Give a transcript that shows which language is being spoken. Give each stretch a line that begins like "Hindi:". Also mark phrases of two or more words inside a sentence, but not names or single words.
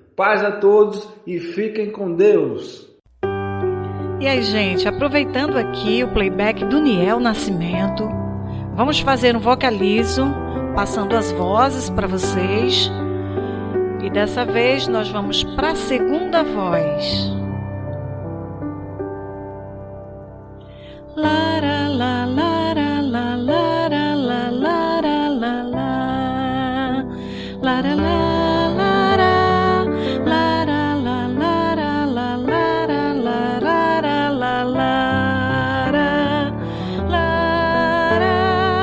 Portuguese: Paz a todos e fiquem com Deus. E aí, gente, aproveitando aqui o playback do Niel Nascimento, vamos fazer um vocalizo, passando as vozes para vocês. E dessa vez nós vamos para a segunda voz. Lara, la, lara, la, lara, la, lara, la, la. Lara, la, lara, lara, la, lara, la, lara, la, lara, la, lara, lara.